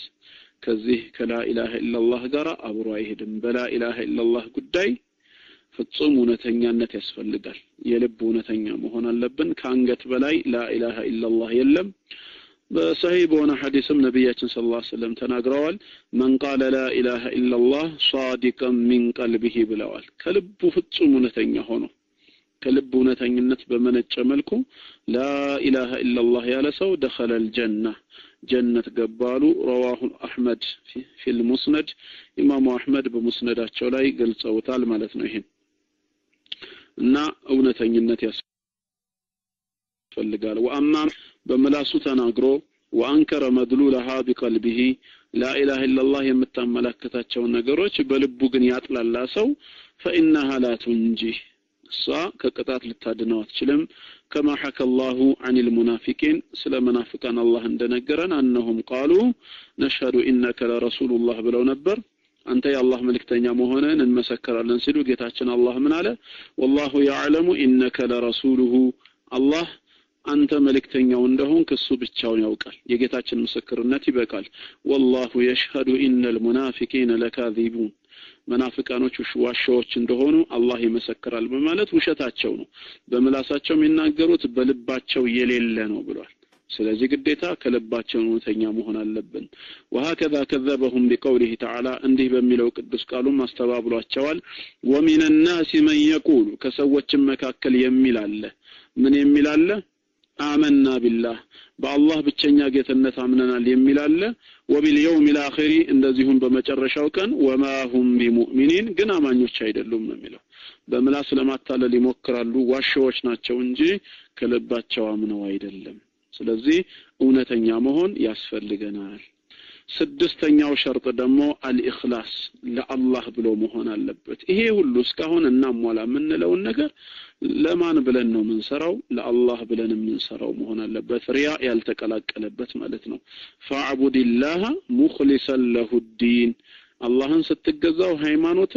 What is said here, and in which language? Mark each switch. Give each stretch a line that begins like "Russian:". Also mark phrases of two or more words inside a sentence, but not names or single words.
Amharic: ከዚህ ከላ
Arabic: إله إلا الله
Amharic: ጋር አብሮ አይሄድም በላ
Arabic: إله إلا الله
Amharic: ጉዳይ ፍጹም እውነተኛነት ያስፈልጋል የልብ እውነተኛ መሆን አለብን ከአንገት በላይ
Arabic: لا إله إلا الله
Amharic: የለም በሰሂህ በሆነ ሐዲስም ነብያችን
Arabic: صلى الله عليه وسلم
Amharic: ተናግረዋል
Arabic: من قال لا اله الا الله صادقا من قلبه
Amharic: ብለዋል ከልቡ ፍጹም እውነተኛ ሆኖ ከልቡ እውነተኝነት በመነጨ መልኩ
Arabic: لا اله الا الله
Amharic: ያለ ሰው
Arabic: دخل الجنة
Amharic: ጀነት ገባሉ
Arabic: رواه احمد في المسند
Amharic: ኢማሙ አህመድ በሙስነዳቸው ላይ ገልጸውታል ማለት ነው ይሄን እና እውነተኝነት ያስፈልጋል ወአማ በመላሱ ተናግሮ ወአንከረ መድሉላha
Arabic: بقلبه لا اله الا الله
Amharic: የምታመለክታቸው ነገሮች በልቡ ግን ያጥላላ ሰው
Arabic: فانها لا تنجي
Amharic: ከቅጣት ልታድነው አትችልም
Arabic: كما حكى الله عن المنافقين
Amharic: ስለ መናፍቃን አላህ እንደነገረን
Arabic: انهم قالوا نشهد انك لرسول الله
Amharic: ብለው ነበር አንተ የአላህ መልእክተኛ መሆንህን እንመሰክራለን ሲሉ ጌታችን አላህ ምን አለ
Arabic: والله يعلم انك لرسوله
Amharic: አላህ አንተ መልእክተኛው እንደሆንክ እሱ ብቻውን ያውቃል የጌታችን ምስክርነት ይበቃል
Arabic: والله يشهد ان المنافقين لكاذبون
Amharic: መናፍቃኖች ዋሻዎች እንደሆኑ አላህ ይመሰክራል በማለት ውሸታቸው ነው በመላሳቸው የሚናገሩት በልባቸው የሌለ ነው ብሏል ስለዚህ ግዴታ ከልባቸው እውነተኛ መሆን አለብን
Arabic: وهكذا كذبهم بقوله تعالى
Amharic: እንዲህ በሚለው ቅዱስ ቃሉም አስተባብሏቸዋል
Arabic: ومن الناس من يقول
Amharic: ከሰዎችም መካከል የሚል አለ ምን የሚል አለ
Arabic: آمنا بالله بالله
Amharic: ብቸኛ ጌትነት አምነናል የሚል አለ
Arabic: وباليوم الاخر
Amharic: እንደዚሁም በመጨረሻው ቀን
Arabic: وما هم بمؤمنين
Amharic: ግን አማኞች አይደሉም ነው የሚለው በመላስ ለማታለል ይሞክራሉ ዋሻዎች ናቸው እንጂ ከልባቸው አምነው አይደለም ስለዚህ እውነተኛ መሆን ያስፈልገናል ስድስተኛው ሸርጥ ደግሞ አልኢኽላስ ለአላህ ብሎ መሆን አለበት ይሄ ሁሉ እስካሁን እናሟላ ምንለው ነገር ለማን ብለን ነው ምንሰራው ለአላህ ብለን ምንሰራው መሆን አለበት ሪያ ያልተቀላቀለበት ማለት ነው
Arabic: فاعبد الله مخلصا له الدين
Amharic: አላህን ስትገዛው ሃይማኖትን